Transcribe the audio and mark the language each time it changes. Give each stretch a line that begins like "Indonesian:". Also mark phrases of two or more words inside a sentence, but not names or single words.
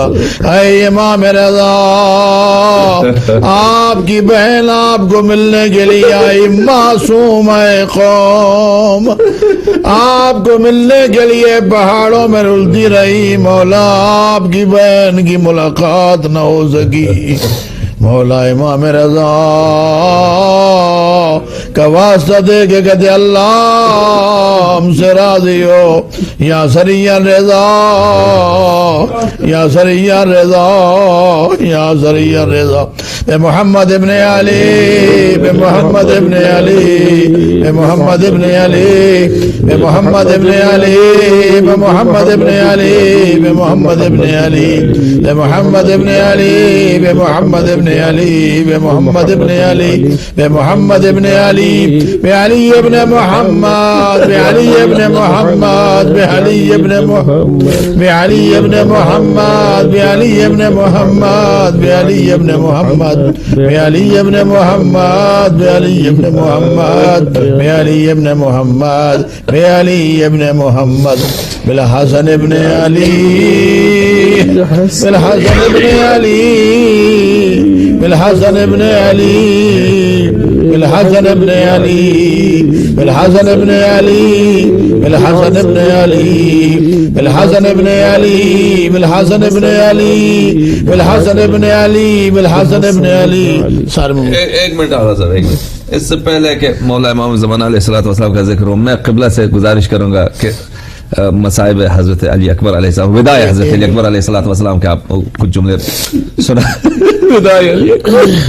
Urdu: اے امام رضا آپ کی بہن آپ کو ملنے کے لیے آئی معصوم قوم آپ کو ملنے کے لیے پہاڑوں میں رلتی رہی. مولا آپ کی بہن کی ملاقات نہ ہو سکی. مولا امام رضا کا واسطہ دے کے کہتے اللہ ہم سے راضی ہو.
Arabic: یا سریع رضا یا سریع رضا یا سریع رضا بے محمد ابن علی بے محمد ابن علی بے محمد ابن علی بے محمد ابن علی بے محمد ابن علی بے محمد ابن علی بے محمد ابن علی بے محمد ابن علی بے محمد ابن علی بے محمد ابن علی بے علی ابن محمد بے علی ابن محمد بے علی ابن محمد بے علی ابن محمد بے علی ابن محمد بے علی ابن محمد بے علی ابن محمد بے علی ابن محمد بے علی ابن محمد بے علی ابن محمد بالحسن ابن علی بالحسن ابن علی بالحسن ابن علی بالحسن ابن علی بالحسن ابن علی بالحسن ابن علی بالحسن ابن علی بالحسن ابن علی بالحسن ابن علی بالحسن ابن علی.
Urdu: ایک منٹ آ رہا سر ایک منٹ. اس سے پہلے کہ مولا امام زمانہ
Arabic: علیہ الصلوۃ والسلام
Urdu: کا ذکر ہو میں قبلہ سے گزارش کروں گا کہ مصائب حضرت علی اکبر
Arabic: علیہ السلام
Urdu: وداع حضرت علی اکبر
Arabic: علیہ الصلوۃ والسلام
Urdu: کے آپ کچھ جملے سنا. وداع علی اکبر